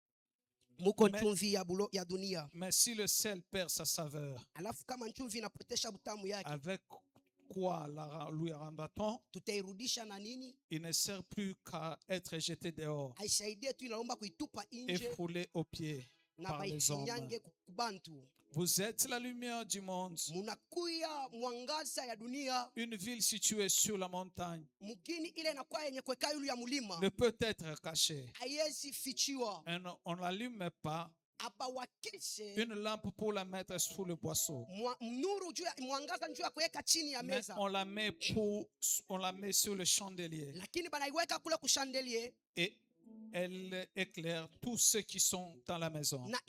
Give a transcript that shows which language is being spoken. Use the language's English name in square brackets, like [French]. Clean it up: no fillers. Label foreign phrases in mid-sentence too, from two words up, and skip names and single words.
[French] Mais si le sel perd sa saveur, avec quoi lui rendra-t-on? Il ne sert plus qu'à être jeté dehors et foulé aux pieds par les hommes. Vous êtes la lumière du monde. [Swahili] Munakuya mwangaza ya dunia. [French] Une ville située sur la montagne [Swahili] Mugini ile inakuwa yenye kuweka yulu ya mulima. [French] ne peut être cachée. [Swahili] Haiwezi fichiwa. [French] On n'allume pas une lampe pour la mettre sous le boisseau. Mais on la met sur le chandelier. Et elle éclaire tous ceux qui sont dans la maison.